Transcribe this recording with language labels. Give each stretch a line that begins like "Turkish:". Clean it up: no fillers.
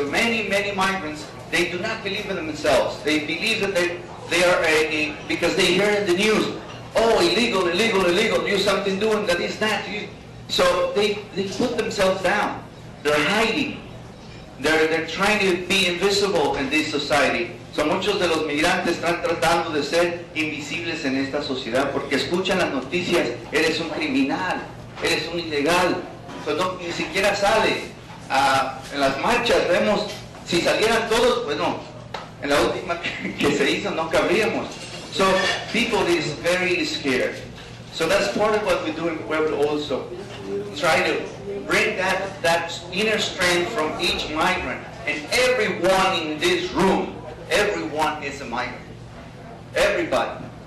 English: As many migrants, they do not believe in themselves. They believe that they are because they hear in the news, oh, illegal, you something doing that is not. So they put themselves down. They're hiding. They're trying to be invisible in this society.
Spanish: So muchos de los migrantes están tratando de ser invisibles en esta sociedad porque escuchan las noticias, eres un criminal, eres un ilegal. So ni siquiera sale. En las marchas vemos, si salieran todos, bueno, en la última que se hizo no cabríamos.
English: So people is very scared. So that's part of what we do in Pueblo also. Try to bring that inner strength from each migrant. And everyone in this room, everyone is a migrant. Everybody.